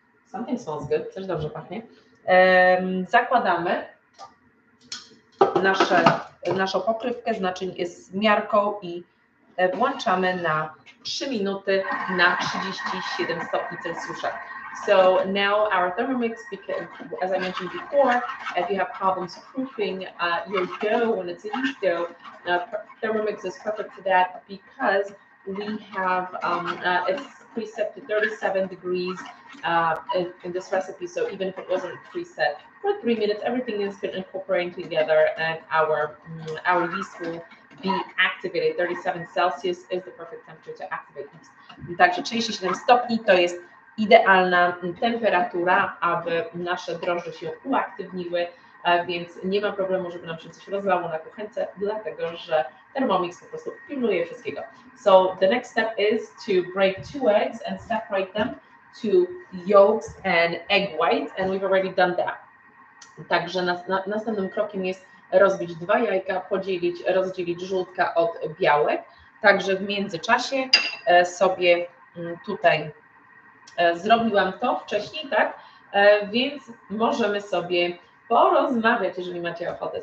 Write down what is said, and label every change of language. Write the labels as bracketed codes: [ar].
[en] Something smells good, [pl] coś dobrze pachnie. Zakładamy naszą pokrywkę z naczyń z miarką i włączamy na 3 minuty na 37 stopni Celsjusza. [en] So now our Thermomix, because as I mentioned before, if you have problems proofing your dough when it's a yeast dough, Thermomix is perfect for that because we have it's preset to 37 degrees in this recipe. So even if it wasn't preset for 3 minutes, everything is been incorporating together, and our yeast will be activated. 37 Celsius is the perfect temperature to activate yeast. [pl] Także 37 stopni to jest idealna temperatura, aby nasze drożdże się uaktywniły, więc nie ma problemu, żeby nam się coś rozlało na kuchence, dlatego że Thermomix po prostu pilnuje wszystkiego. [en] So the next step is to break 2 eggs and separate them to yolks and egg white, and we've already done that. [pl] Także następnym krokiem jest rozbić 2 jajka, rozdzielić żółtka od białek. Także w międzyczasie sobie tutaj zrobiłam to wcześniej, tak? Więc możemy sobie porozmawiać, jeżeli macie ochotę.